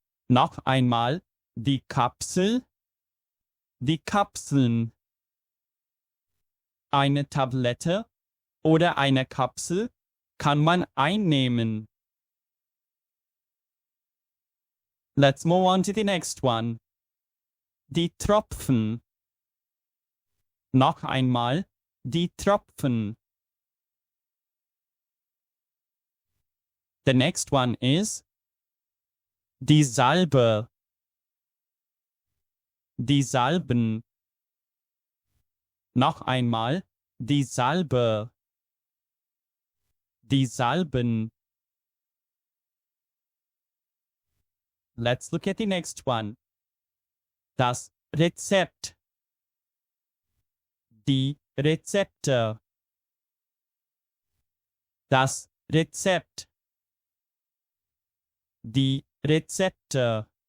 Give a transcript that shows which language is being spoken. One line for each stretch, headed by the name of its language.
German: Noch einmal, die Kapsel, die Kapseln. Eine Tablette oder eine Kapsel kann man einnehmen.
English: Let's move on to the next one.
German: Die Tropfen. Noch einmal, die Tropfen.
English: The next one is
German: die Salbe, die Salben. Noch einmal, die Salbe, die Salben.
English: Let's look at the next one.
German: Das Rezept, die Rezepte. Das Rezept, die Rezepte.